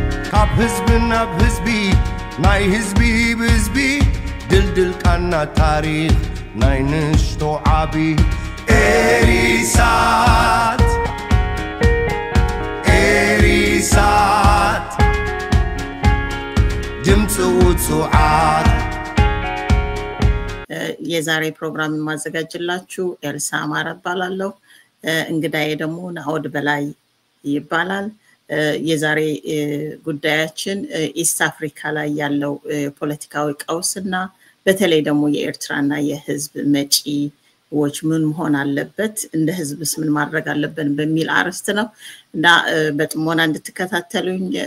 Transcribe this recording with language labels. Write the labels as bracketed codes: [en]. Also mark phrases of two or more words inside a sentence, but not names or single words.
[ti] ካብ ህዝብን ኣብ ህዝቢ ናይ ህዝቢ ብህዝቢ ድልድል ካና ታሪኽ ናይ ንሽቶ ዓቢ ኤሪሳት ድምፂ ውጹዓት [am] የዛሬ ፕሮግራም ማዘጋጅላችሁ ኤልሳ አማረ እባላለሁ እንግዳዬ ደግሞ ናኦድ በላይ ይባላል የዛሬ ጉዳያችን ኢስት አፍሪካ ላይ ያለው ፖለቲካዊ ቀውስና በተለይ ደግሞ የኤርትራና የህዝብ መጪዎች ምን መሆን አለበት እንደ ህዝብስ ምን ማድረግ አለብን በሚል አርዕስት ነው እና በጥሞና እንድትከታተሉኝ